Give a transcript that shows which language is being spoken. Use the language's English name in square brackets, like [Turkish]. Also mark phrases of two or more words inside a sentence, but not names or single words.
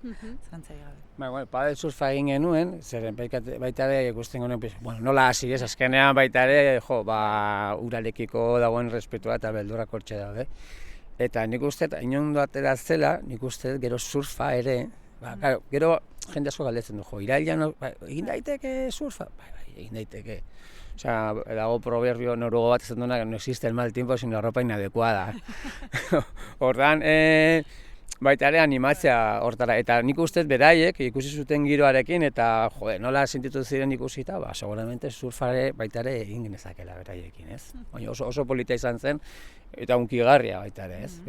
[Basque] Padel surfa egin genuen, zeren baita ere ikusten genuen, nola hasi ez, azkenean baita ere, uralekiko dagoen respetua eta beldurrak hortxe daude. Eta nik uste, inondo atera zela, nik uste gero surfa ere, gero jende asko galdetzen du, irailean egin daiteke surfa? Bai, egin daiteke. Dago [Spanish] proverbio noruego [Basque] bat esan duena, [Spanish] no existe el mal tiempo sino ropa inadecuada. [Basque] Hortan, baita ere animatzea hortara, eta nik uste beraiek ikusi zuten giroarekin eta nola sentitu ziren ikusita, seguramente surfare baita ere egin genezakela beraiekin, ez? Baina oso polita izan zen eta hunkigarria baita ere, ez?